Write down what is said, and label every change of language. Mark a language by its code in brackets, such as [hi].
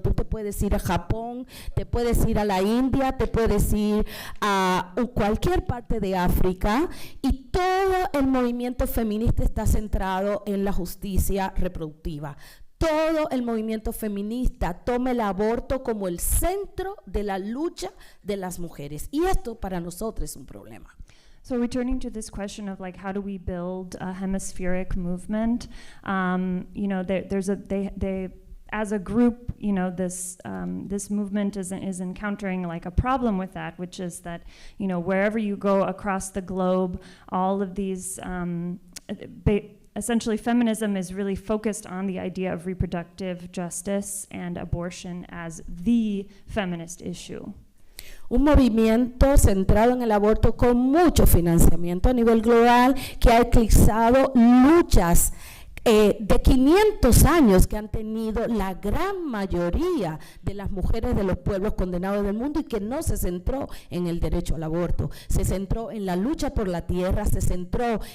[es] Tú te puedes ir a Japón, te puedes ir a la India, te puedes ir a cualquier parte de África, y todo el movimiento feminista está centrado en la justicia reproductiva. Todo el movimiento feminista toma el aborto como el centro de la lucha de las mujeres, y esto para nosotros es un problema. [en] So returning to this question of like how do we build a hemispheric movement, they as a group, this movement is encountering like a problem with that, which is that wherever you go across the globe, all of these essentially, feminism is really focused on the idea of reproductive justice and abortion as the feminist issue. [es] Un movimiento centrado en el aborto con mucho financiamiento a nivel global que ha eclipsado luchas de 500 años que han tenido la gran mayoría de las mujeres de los pueblos condenados del mundo, y que no se centró en el derecho al aborto, se centró en la lucha por la tierra, se centró